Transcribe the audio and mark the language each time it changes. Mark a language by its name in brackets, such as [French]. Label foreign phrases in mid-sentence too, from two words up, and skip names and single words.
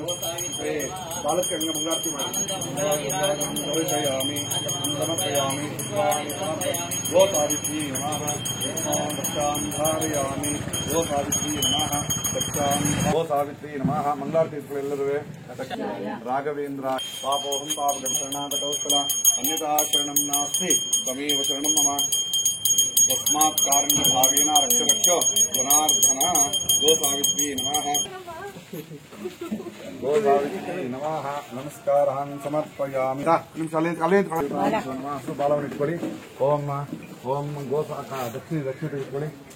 [Kannada] ಬಾಲಕ್ಕೆ ಅಂಗ ಮಂಗಳಾರತಿ ಮಾಡಿ ಸಮರ್ಪಯಾಮಿ. [Sanskrit] ಗೋ ಸಾವಿತ್ರಿ ನಮಃ. ದಕ್ಷಾಂ ಧಾರಯಾಮಿ. ಗೋ ಸಾವಿತ್ರಿ ನಮಃ. ಗೋ ಸಾವಿತ್ರಿ ನಮಃ. ಮಂಗಳಾರತಿಗಳೆಲ್ಲರೂ ರಾಘವೇಂದ್ರ ಪಾಪೋಹಂ ಪಾಪಗಂ ಶರಣಾಗತೌಸ್ಥಲ ಅನ್ಯತಾ ಶರಣಂ ನಾಸ್ತಿ ತ್ವಮೇವ ಶರಣಂ ಮಮ. ತಸ್ಮಾತ್ ಕಾರಣ ಭಾವೇನ ರಕ್ಷ ರಕ್ಷ ಗುಣಾರ್ಧನ. ಗೋ ಸಾವಿತ್ರಿ ನಮಃ. ಗೋ ಸಾವಿತ್ರಿ ನಮಃ. ನಮಸ್ಕಾರಾನ್ ಸಮರ್ಪಯಾಮಿ. [Kannada] ನಿಮಿಷ ಅಲ್ಲೇ ಬಾಲವನ್ನು ಇಟ್ಕೊಳ್ಳಿ. ಓಂ ಗೋ ದಕ್ಷಿಣ ತೆಗೆದುಕೊಳ್ಳಿ.